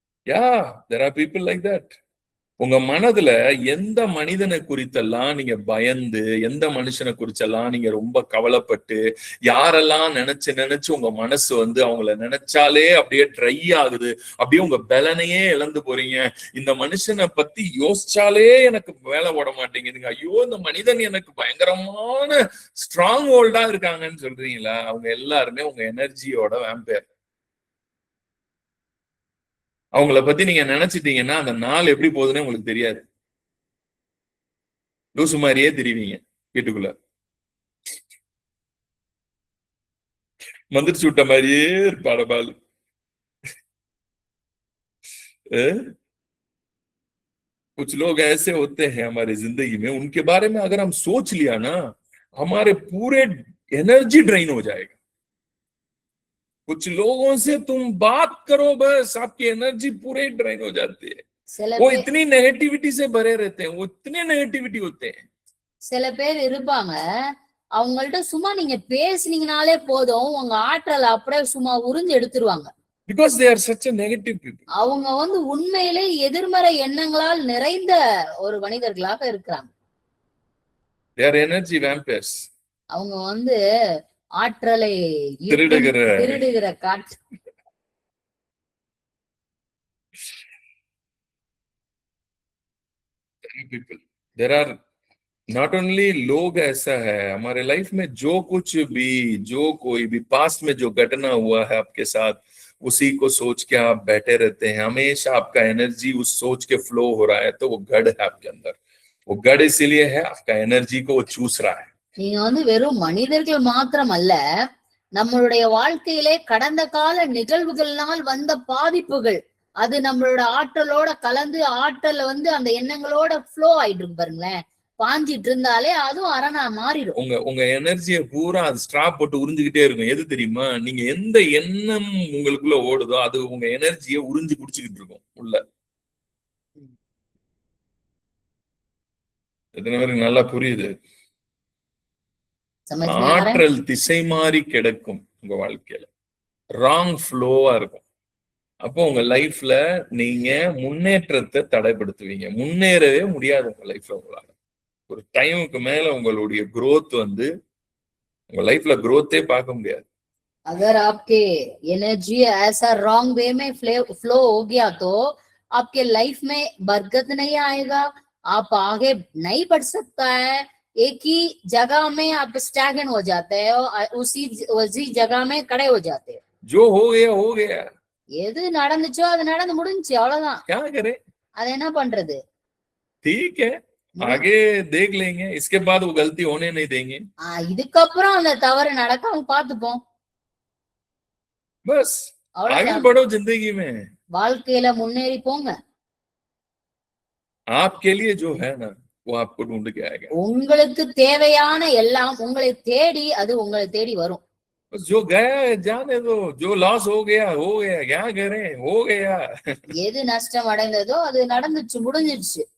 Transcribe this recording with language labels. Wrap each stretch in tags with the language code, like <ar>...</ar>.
<en>Yeah, there are people like that.</en> <ta>உங்க மனதுல எந்த மனிதனை குறித்தெல்லாம் நீங்க பயந்து, எந்த மனுஷனை குறிச்செல்லாம் நீங்க ரொம்ப கவலைப்பட்டு, யாரெல்லாம் நினைச்சு உங்க மனசு வந்து அவங்கள நினைச்சாலே அப்படியே ட்ரை ஆகுது, அப்படியே உங்க பலனையே இழந்து போறீங்க. இந்த மனுஷனை பத்தி யோசிச்சாலே எனக்கு வேலை ஓட மாட்டேங்குதுங்க, ஐயோ இந்த மனிதன் எனக்கு பயங்கரமான ஸ்ட்ராங் ஹோல்டா இருக்காங்கன்னு சொல்றீங்களா? அவங்க எல்லாருமே உங்க எனர்ஜியோட வேம்பயர். அவங்கள பத்தி நீங்க நினைச்சிட்டீங்கன்னா அந்த நாள் எப்படி போகுதுன்னு உங்களுக்கு தெரியாது. லூசு மாதிரியே தெரிவிங்க வீட்டுக்குள்ள, மந்திரிச்சு விட்ட மாதிரியே இருப்பாட பால்.</ta> <hi>कुछ लोग ऐसे होते हैं हमारे जिंदगी में, उनके बारे में अगर हम सोच लिया ना, हमारे पूरे एनर्जी ड्रेन हो जाएगा. कुछ लोगों से तुम बात करो बस, आपकी एनर्जी पूरे ड्रेन हो जाती है. वो इतनी नेगेटिविटी से भरे रहते हैं, वो इतने नेगेटिविटी होते हैं.</hi> <ta>சில பேர் இருப்பாங்க, அவங்கள்ட்ட சும்மா நீங்க பேசுனீங்கனாலே போதும் உங்க ஆற்றல் அப்படியே சும்மா உறிஞ்சு எடுத்துருவாங்க.</ta> <en>Because they are such a negative people.</en> <ta>அவங்க வந்து உண்மையிலே எதிர்மறை எண்ணங்களால் நிறைந்த ஒரு மனிதர்களாக இருக்கிறாங்க.</ta> <en>They are energy vampires.</en> <ta>அவங்க வந்து ஆற்றலை திருடுகிற காற்று.</ta> <en>There are not only</en> <hi>लोग ऐसा है हमारे लाइफ में, जो कुछ भी, जो कोई भी पास्ट में जो घटना हुआ है आपके साथ, उसी को सोच के आप बैठे रहते हैं. हमेशा आपका एनर्जी उस सोच के फ्लो हो रहा है, तो वो गढ़ है आपके अंदर. वो गढ़ इसीलिए है, आपका एनर्जी को वो चूस रहा है.</hi> <ta>நீங்க வந்து வெறும் மனிதர்கள் மாத்திரம் அல்ல, நம்மளுடைய வாழ்க்கையிலே கடந்த கால நிகழ்வுகள்னால் வந்த பாதிப்புகள், அது நம்மளோட ஆற்றலோட கலந்து ஆற்றல வந்து அந்த எண்ணங்களோட ஃப்ளோ ஆயிட்டு இருக்கு பாருங்களேன். பாஞ்சிட்டு இருந்தாலே அதுவும் அரணா மாறிடும். உங்க எனர்ஜியை பூரா அது ஸ்ட்ராப் போட்டு உறிஞ்சுக்கிட்டே இருக்கும். எது தெரியுமா? நீங்க எந்த எண்ணம் உங்களுக்குள்ள ஓடுதோ அது உங்க எனர்ஜியை உறிஞ்சு குடிச்சுக்கிட்டு இருக்கும் உள்ள. எத்தனை பேருக்கு நல்லா புரியுது? ஆற்றல் திசை மாறி கிடக்கும் உங்க வாழ்க்கையில, ராங் ஃப்ளோவா இருக்கும். அப்போ உங்க லைஃப்ல நீங்க முன்னேற்றத்தை தடைப்படுத்துவீங்க. முன்னேறவே முடியாது உங்க லைஃப்ல. உங்களால ஒரு டைமுக்கு மேல உங்களுடைய growth வந்து உங்க லைஃப்ல growth பார்க்க முடியாது.</ta> <hi>अगर आपके एनर्जी ऐसा रॉन्ग वे में फ्लो हो गया तो आपके लाइफ में बरकत नहीं आएगा, आप आगे नहीं बढ़ सकता है. एक ही जगह में आप स्टैगन हो जाते हैं और उसी जगह में खड़े हो जाते हैं. जो हो गया.</hi> <ta>எது நடந்துச்சோ அது நடந்து முடிஞ்சுச்சு, அவ்வளவுதான்.</ta> <hi>क्या करें?</hi> <ta>அது என்ன பண்றது?</ta> <hi>ठीक है, आगे देख लेंगे, इसके बाद वो गलती होने नहीं देंगे.</hi> <ta>இதுக்கப்புறம் அந்த தவறு நடக்காம பாத்துப்போம்.</ta> <hi>बस आगे बढ़ो जिंदगी में,</hi> <ta>வாழ்க்கையில முன்னேறி போங்க.</ta> <hi>आपके लिए जो है ना वो आपको ढूंढ के आएगा.</hi> <ta>உங்களுக்கு தேவையான எல்லாம் உங்களை தேடி, அது உங்களை தேடி வரும்.</ta> <hi>जो गया है जाने दो, जो लॉस हो गया क्या करें, हो गया.</hi> <ta>எது நஷ்டம் அடைந்ததோ அது நடந்துச்சு, முடிஞ்சிருச்சு.</ta>